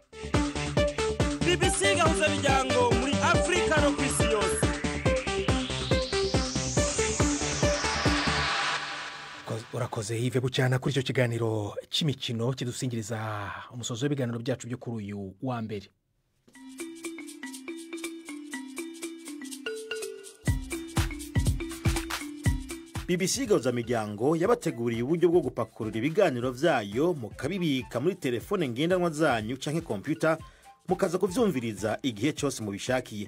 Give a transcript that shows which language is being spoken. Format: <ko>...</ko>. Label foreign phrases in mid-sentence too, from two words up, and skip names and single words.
<rw>BBC gahuza miryango muri Afrika no kwisi yose. Urakoze Yves Bucyana kuri icyo kiganiro cy'imikino kidusingiriza umusozo w'ibiganiro byacu byo kuri uyu wa mbere.</rw> <rn>BBC gahuza miryango yabateguriye uburyo bwo gupakurura ibiganiro vyayo mukabibika muri telefone ngendanwa zanyu canke computer mukaza kuvyumviriza igihe cyose mubishakiye.</rn>